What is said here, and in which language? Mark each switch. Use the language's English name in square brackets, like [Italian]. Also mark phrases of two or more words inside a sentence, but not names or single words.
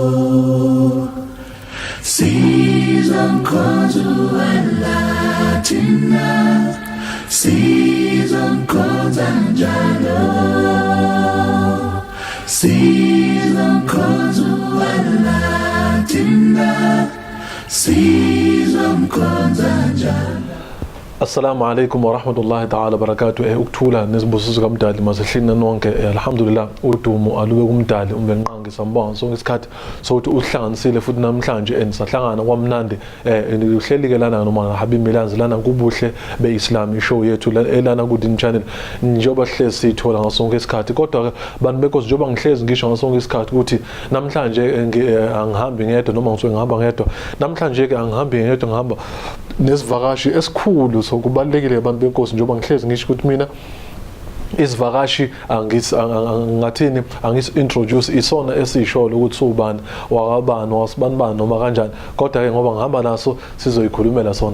[Arabic] season Latina, season Konzanjalo. Season Latina, season Konzanjalo. السلام عليكم ورحمة الله تعالى بركاته. [Zulu] Ukuthula nesibusizwe kaMdali masehlina nonke. Alhamdulillah udumo alube kuMdali umbenqangi sambonga sonke isikhathi sokuthi uhlanganisile futhi namhlanje enisahlangana kwamnandi uhleli ke lana noMoulana Habeeb Milanzi lana kubuhle be Islam show yethu elana ku Deen Channel njengoba sihlezi sithola ngasonke isikhathi kodwa ke bantu bekosi njengoba ngihlezi ngisho ngasonke isikhathi ukuthi namhlanje angihambi ngedwa noma ngisuke ngihamba ngedwa namhlanje ke angihambi ngedwa ngihamba nesivakashi esikhulu so kubalekile abantu benkosi njengoba ngihlezi ngisho ukuthi mina isivakashi angathini introduce isona esisholo ukuthi ubani wakabani wasibani noma kanjani kodwa ke ngoba ngihamba naso sizoyikhulumela sona.